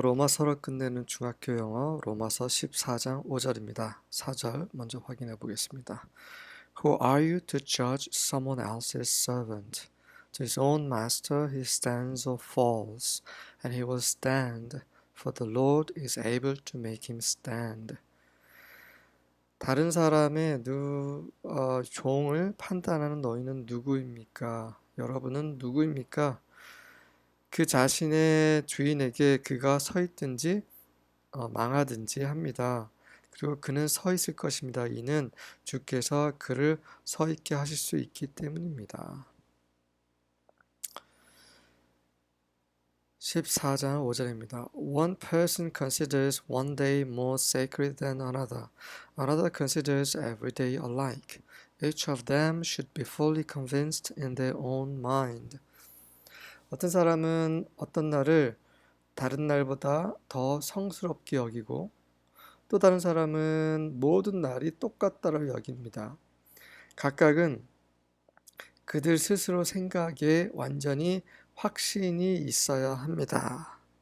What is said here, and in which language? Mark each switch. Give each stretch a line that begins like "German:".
Korean: 로마서를 끝내는 중학교 영어 로마서 14장 5절입니다. 4절 먼저 확인해 보겠습니다.
English: Who are you to judge someone else's servant? To his own master he stands or falls, and he will stand, for the Lord is able to make him stand.
Korean: 다른 사람의 종을 판단하는 너희는 누구입니까? 여러분은 누구입니까? 그 자신의 주인에게 그가 서 있든지 망하든지 합니다. 그리고 그는 서 있을 것입니다. 이는 주께서 그를 서 있게 하실 수 있기 때문입니다. 14장 5절입니다.
English: One person considers one day more sacred than another. Another considers every day alike. Each of them should be fully convinced in their own mind.
Korean: 어떤 사람은 어떤 날을 다른 날보다 더 성스럽게 여기고 또 다른 사람은 모든 날이 똑같다고 여깁니다. 각각은 그들 스스로 생각에 완전히 확신이 있어야 합니다.